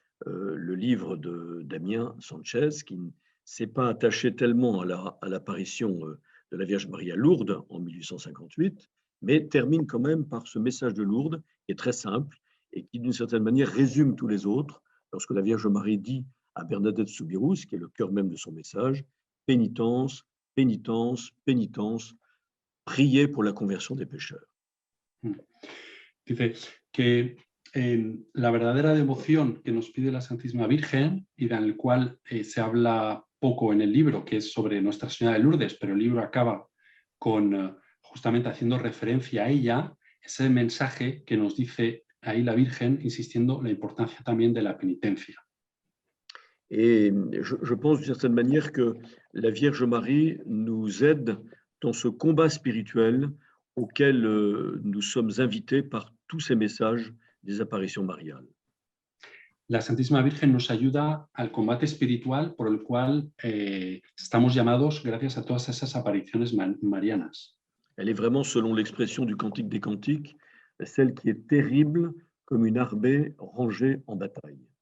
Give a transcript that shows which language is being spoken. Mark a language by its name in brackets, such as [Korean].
[French] le livre de Damien Sanchez, qui ne s'est pas attaché tellement à l'apparition de la Vierge Marie à Lourdes en 1858, mais termine quand même par ce message de Lourdes, qui est très simple et qui, d'une certaine manière, résume tous les autres, lorsque la Vierge Marie dit à Bernadette Soubirous, qui est le cœur même de son message, pénitence, pénitence, pénitence, prier pour la conversion des pécheurs. [Spanish] Dice que la verdadera devoción que nos pide la Santísima Virgen y de la cual se habla poco en el libro, que es sobre Nuestra Señora de Lourdes, pero el libro acaba con justamente haciendo referencia a ella, ese mensaje que nos dice ahí la Virgen, insistiendo la importancia también de la penitencia. [French] Et je pense d'une certaine manière que la Vierge Marie nous aide dans ce combat spirituel auquel nous sommes invités par tous ces messages des apparitions mariales. [Spanish] La Santísima Virgen nos ayuda al combate espiritual por el cual estamos llamados gracias a todas esas apariciones marianas. [French] Elle est vraiment, selon l'expression du Cantique des Cantiques, celle qui est terrible comme une armée rangée en bataille.